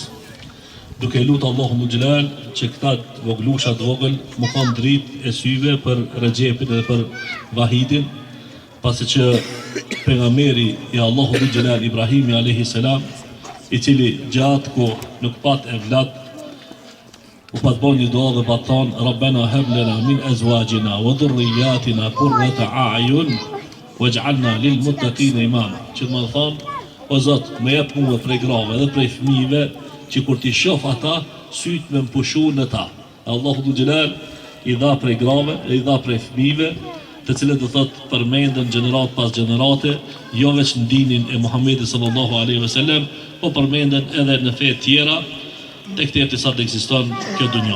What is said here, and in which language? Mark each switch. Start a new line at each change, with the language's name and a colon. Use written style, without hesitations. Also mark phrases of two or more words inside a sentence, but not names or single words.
Albanian: Duke lutë Allahu Dhul Gjelal që këta voglusha të vogël më kanë dritë e syve për Regjepin dhe për Vahidin, pasi që pejgamberi i Allahu Dhul Gjelal Ibrahimi
Arabic: عليه السلام,
Albanian: i cili gjatë ku nuk pat evlat, u pat bon një dua dhe pat thonë
Arabic: ربنا هب لنا من أزواجنا وذرياتنا قرة أعين واجعلنا للمتقين إماما.
Albanian: Që më thonë, o Zot, më jep mua prej grave dhe prej fëmijëve që kur ti shoh ata, syt me mpushu në ta. Allahu Dhul Gjelal i dha prej grave, i dha prej fëmijëve, të cilët do thot përmenden gjenerat pas gjenerate, jo veç në dinin e Muhammedit
Arabic: صلى الله عليه وسلم,
Albanian: po përmenden edhe në fe tjera, tek të sa të ekziston kjo dunja.